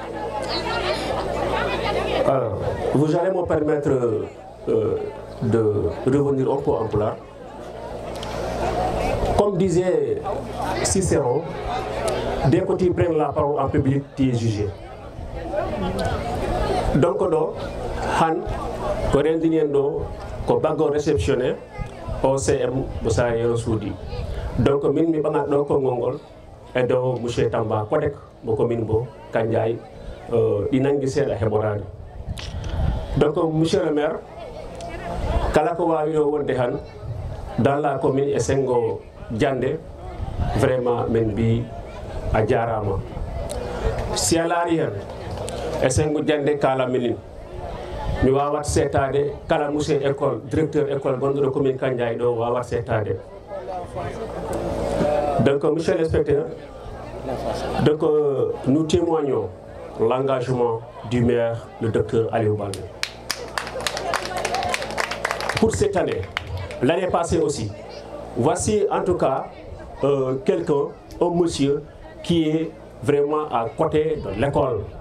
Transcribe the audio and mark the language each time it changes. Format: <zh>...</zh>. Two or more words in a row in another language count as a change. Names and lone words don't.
<fr>Vous allez me permettre de revenir un peu en pulaar. Comme disait Cicéron, dès que tu prends la parole en public, tu es jugé. Donc,</fr> <ff>han ko rendinen ɗo ko baggo réceptionné OCM mo Saare Yero Suuɗi. Donc min mi ɓagat ɗo konngol ngol e dow monsieur Tamba Kodek mo commune mo Kandiaye ɗi nangi seeɗa heɓorade. Donc</ff> <fr>monsieur le maire,</fr> <ff>kala ko wawi ɗo wonde han</ff> <fr>dans la commune</fr> <ff>e sengo Diandé, vraiment min mbi a jarama. Si a laari hen e sengo Diandé kala minin mi wawat setade kala</ff> <fr>monsieur école directeur école</fr> <ff>gonɗo ɗo commune Kandiaye ɗo wawat setade.</ff> <fr>Donc monsieur l'inspecteur, donc nous témoignons l'engagement du maire, le docteur Aliou Baldé. Pour cette année, l'année passée aussi, voici en tout cas quelqu'un, un monsieur qui est vraiment à côté de l'école.</fr>